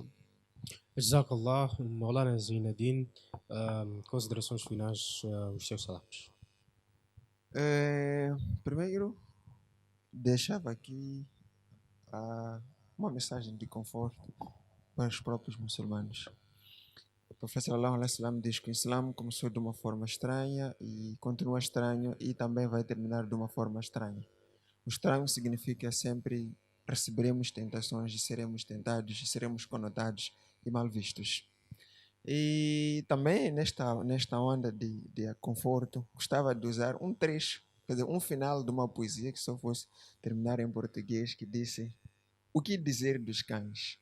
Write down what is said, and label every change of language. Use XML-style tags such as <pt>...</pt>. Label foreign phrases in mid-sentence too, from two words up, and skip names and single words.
<pt>Jazakallah, Maulana Zainuddin, considerações finais, os seus salames. Primeiro, deixava aqui uma mensagem de conforto para os próprios muçulmanos. O profeta</pt> <ar>صلى الله عليه وسلم</ar> <pt>diz que o Islã começou de uma forma estranha e continua estranho e também vai terminar de uma forma estranha. O estranho significa sempre receberemos tentações e seremos tentados e seremos conotados e mal vistos. E também nesta onda de conforto, gostava de usar um trecho, quer dizer, um final de uma poesia que só fosse terminar em português, que disse: o que dizer dos cães?</pt>